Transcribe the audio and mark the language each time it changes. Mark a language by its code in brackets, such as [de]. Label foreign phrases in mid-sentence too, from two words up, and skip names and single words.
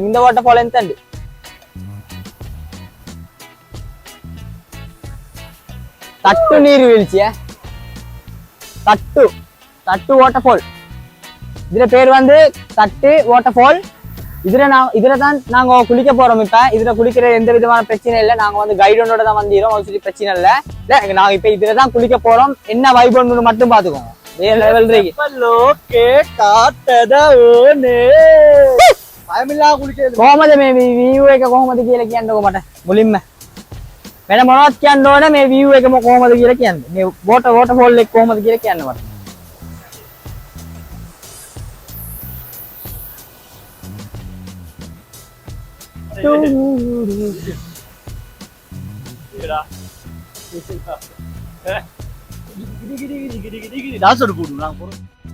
[ta] இந்த [en] water fall [ta] எந்த தட்டு நீர் வீழ்ச்சிய தட்டு [en] water fall. [ta] இதுல பேர் வந்து தட்டு [en] water fall. [ta] இதுல தான் நாங்க குளிக்க போறோம். இப்ப இதுல குளிக்கிற எந்த விதமான பிரச்சனை இல்லை. நாங்க வந்து கைடோட தான் வந்திரோம். சொல்லி பிரச்சனை இல்லை. நாங்க இப்ப இதுலதான் குளிக்க போறோம். என்ன வைப் ஒன்று மட்டும் பாத்துக்கோங்க. [si] කොහොමද මේ view එක කොහොමද කියලා කියන්නකෝ මට මුලින්ම. වෙන මොනවද කියන්න ඕන මේ view එක කොහොමද කියලා කියන්න. මේ waterfall එක කොහොමද කියලා කියන්න මට. [en] dance ஆட [ta] போடுங்க. நான் போறேன்.